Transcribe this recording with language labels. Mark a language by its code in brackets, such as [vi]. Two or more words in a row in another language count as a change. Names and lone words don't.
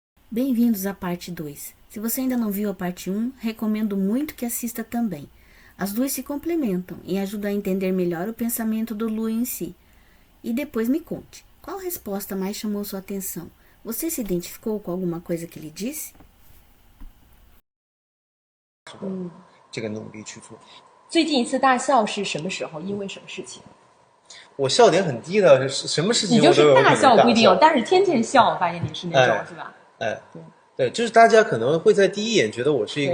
[pt] Bem-vindos à parte 2. Se você ainda não viu a parte 1, recomendo muito que assista também. As duas se complementam e ajudam a entender melhor o pensamento do Lu em si. E depois me conte, qual resposta mais chamou sua atenção? Você se identificou com alguma coisa que ele disse? [zh] 这个努力去做。最近一次大笑是什么时候？因为什么事情？我笑点很低的，什么事情你就是我都有可能大笑不一定有，大笑但是天天笑，我发现你是那种，是吧？哎，对对，就是大家可能会在第一眼觉得我是一个，